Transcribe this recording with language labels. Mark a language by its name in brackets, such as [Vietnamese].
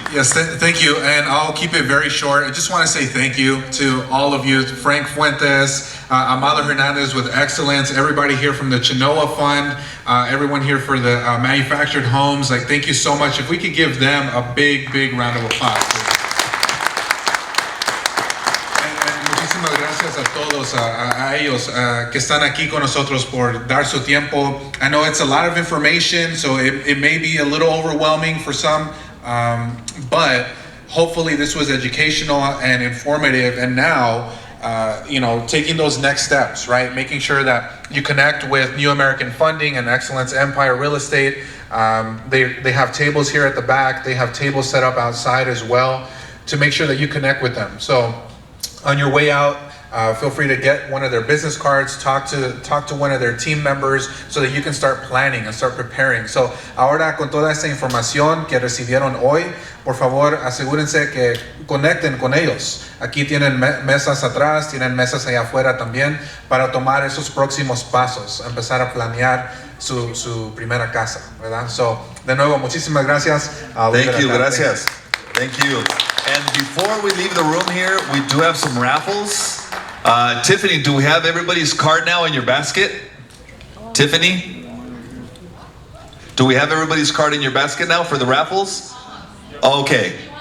[English] Yes, thank you, and I'll keep it very short. I just want to say thank you to all of you, Frank Fuentes, Amado Hernandez with Excellence, everybody here from the Chenoa Fund, everyone here for the manufactured homes. Like, thank you so much. If we could give them a big, big round of applause, please. And [Spanish] muchísimas gracias a todos, a ellos que están aquí con nosotros por dar su tiempo. [English] I know it's a lot of information, so it may be a little overwhelming for some. But hopefully this was educational and informative, and now taking those next steps, right? Making sure that you connect with New American Funding and Excellence Empire Real Estate. They have tables here at the back. They have tables set up outside as well to make sure that you connect with them. So on your way out, feel free to get one of their business cards, talk to one of their team members so that you can start planning and start preparing. So [Spanish] ahora con toda esta información que recibieron hoy, por favor asegúrense que conecten con ellos. Aquí tienen mesas atrás, tienen mesas allá afuera también para tomar esos próximos pasos, empezar a planear su primera casa, ¿verdad? [English] So, [Spanish] de nuevo, muchísimas gracias. [English] Thank you, [Spanish] gracias. [English] Thank you. And before we leave the room here, we do have some raffles. Tiffany, do we have everybody's card now in your basket? Tiffany? Do we have everybody's card in your basket now for the raffles? Okay.